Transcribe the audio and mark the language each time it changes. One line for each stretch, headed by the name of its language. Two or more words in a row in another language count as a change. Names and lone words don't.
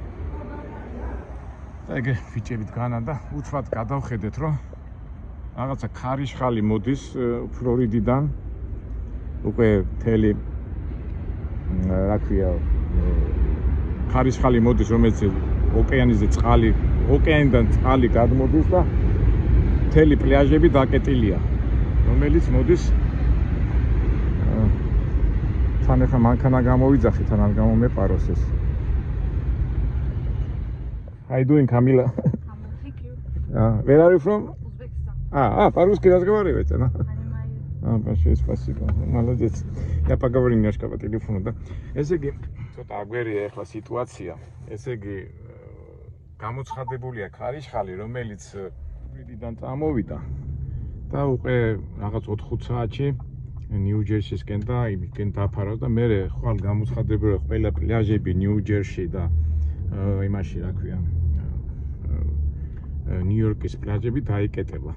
Georgian: და ეგ ბიჭებით განა და უცბად გადავხედეთ რომ რაღაცა ქარიშხალი მოდის ფლორიდიდან უკვე მთელი რა ქვია ქარიშხალი მოდის რომელიც ოკეანეზე ოკეანიდან წყალი გადმოდის და მთელი პლაჟები დაკეტილია რომელიც მოდის თან ახლა მანქანა გამოვიძახი თან არ გამომეპაროს ეს
English: How you doing, Camila? Thank you. Where are you from? Uzbekistan.
Russian: По-русски разговариваете, да? Понимаю. Большое спасибо. Молодец. Я поговорю немножко по телефону, да?
Georgian: ესე იგი, ცოტა აგვერია ახლა სიტუაცია. ესე იგი, გამოცხადებულია ქარიშხალი, რომელიც ფლორიდიდან წამოვიდა და უკვე რაღაც 4 საათში ნიუ-ჯერსისკენ და იმისკენ დაფარავს და მე ხვალ გამოცხადებულია ყველა პლაჟები ნიუ-ჯერსში და იმაში რა ქვია ნიუ-იორკის პლაჟები დაიკეტება.